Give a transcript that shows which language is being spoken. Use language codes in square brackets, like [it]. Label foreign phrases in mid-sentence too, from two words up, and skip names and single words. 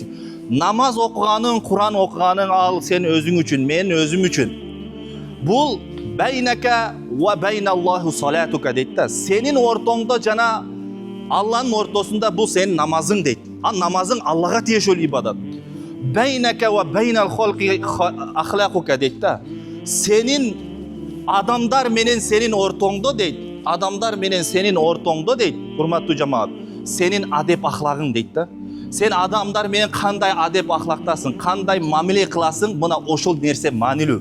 [ky] Намаз окуганың, Куран окуганың ал сен өзүң үчүн, мен өзүм үчүн. [ar] Бул بينك وبين الله صلاتك [ky] дейт да. Сенин ортоңдо жана Алланын ортосунда бул сенин намазың дейт. А намазың Аллага тиешелүү ибадат. [ar] بينك وبين الخلق أخلاقك [ky] дейт да. Сенин адамдар менен сенин ортоңдо дейт. Адамдар менен сенин ортоңдо дейт. Урматтуу жамаат, сенин адеп ахлагың дейт да. Сен адамдар менен кандай адеп ахлактасың, кандай мамиле кыласың, мына ошол нерсе маанилүү.